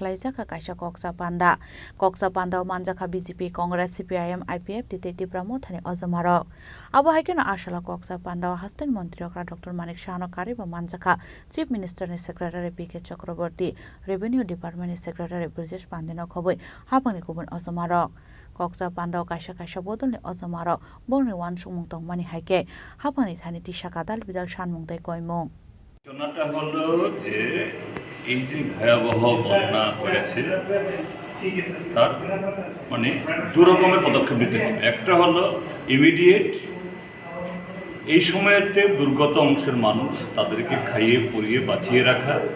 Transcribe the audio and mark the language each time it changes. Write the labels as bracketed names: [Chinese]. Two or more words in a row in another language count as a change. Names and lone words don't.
[Kok Borok] khlaijaka kaisa koksa panda manjaka BJP Congress CPIM IPF tei Tipramo thani ozamarok abo haikena ashala koksa panda haste mantri Ogra Dr Manik Saha kariba manjaka [English] Chief Minister [Kok Borok] ni Secretary PK Chakraborty [English] Revenue Department [Kok Borok] ni Secretary Brijesh Pandino khoboi hapangni kubun ozamarok Koksa Panda kaisa bodol ni ozamarok borni wan sumung tongmani haike hapani thani tisha kadal bidal shanmung tei koimung [Bangla] ঘটনাটা হলো যে এই যে ভয়াবহ বন্যা হয়েছে তার মানে দু রকমের পদক্ষেপ নিতে হবে একটা হলো ইমিডিয়েট এই সময়তে দুর্গত অংশের মানুষ তাদেরকে খাইয়ে পরিয়ে বাঁচিয়ে রাখা